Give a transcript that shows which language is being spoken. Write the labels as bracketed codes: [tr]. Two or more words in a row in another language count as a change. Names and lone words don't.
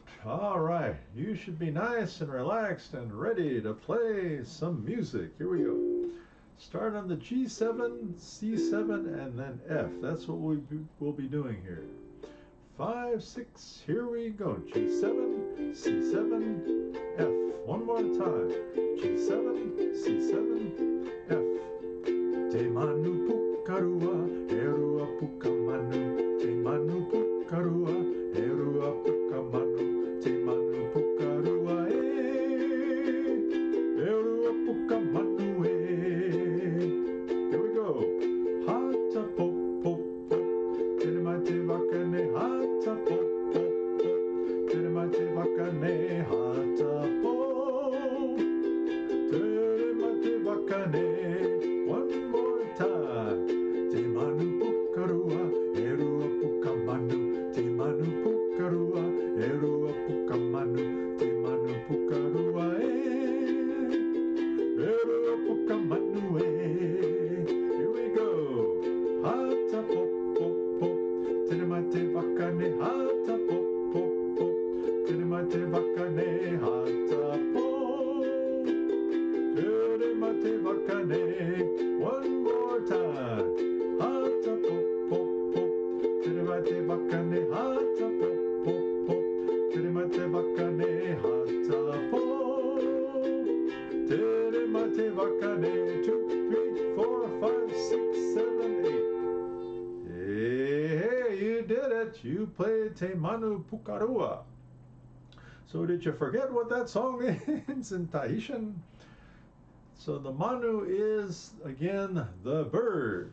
[en] All right, you should be nice and relaxed and ready to play some music. Here we go. Start on the G7, C7, and then F. That's what we'll be doing here. 5, 6, here we go. G7, C7, F. One more time. G7, C7, F. [ty] Te manu pukarua, erua pukamanu. Te manu pukarua, erua pukamanu. Te manu pukarua, erua pukamanu. [en] Here we go. [ty] Hata pop pop pop. Telemate vakane hata pop pop pop. Telemate vakane hata pop. Telemate vakane. [en] One more time. [ty] Te manu pukarua, erua pukamanu. Te manu pukarua, erua pukamanu. Te manu pukarua, erua pukamanu. [en] Here we go. [ty] Hata pop pop pop. Telemate vakane hata pop pop pop. Telemate vakane hata pop. Telemate vakane. [en] One more time. [ty] Hata pop pop pop. Telemate vakane hata pop pop pop. Telemate vakane hata pop. Telemate vakane. 2, 3, 4, 5, 6, 7, 8. [en] Hey, you did it. You played Te Manu Pukarua. So did you forget what that song means in Tahitian? So the manu is, again, the bird.